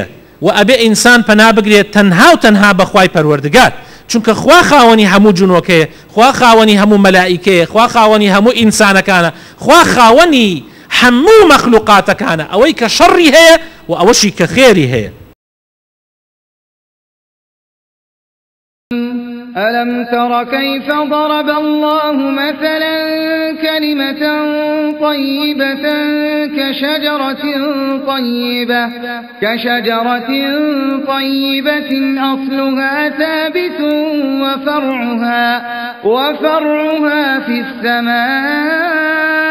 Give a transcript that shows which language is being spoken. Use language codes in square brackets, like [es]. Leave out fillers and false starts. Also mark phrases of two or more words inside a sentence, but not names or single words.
[ckb] و ئەبێ ئینسان پەنا بگرێت تەنها و تەنها بە خوای پەروەردگار، چونکە خوا خاوەنی هەموو جنۆکەیە، خوا خاوەنی هەموو مەلائیکەیە، خوا خاوەنی هەموو ئینسانەکانە، خوا خاوەنی هەموو مەخلوقاتەکانە، ئەوەی کە شەڕی هەیە و ئەوەشی کە خێری هەیە. [ar] ألم تر كيف ضرب الله مثلا كلمة طيبة كشجرة طيبة أصلها ثابت وفرعها في السماء